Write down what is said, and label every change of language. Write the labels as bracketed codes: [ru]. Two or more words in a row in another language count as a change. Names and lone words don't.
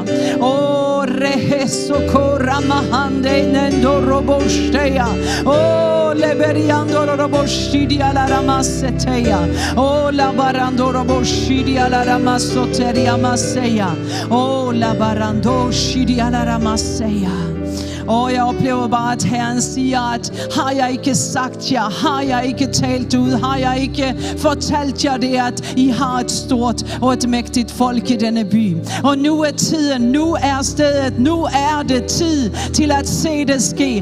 [da] Oh reheso koramahande nendo roboshdeya. Oh leberiandoro roboshidi ala ramaseteya. Oh labarandoro roboshidi ala ramasoteria maseya. Oh labarando shidi ala ramaseya. Og jeg oplever bare, at Herren siger, at har jeg ikke sagt jer, har jeg ikke talt ud, har jeg ikke fortalt jer det, at I har et stort og et mægtigt folk i denne by. Og nu er tiden, nu er stedet, nu er det tid til at se det ske.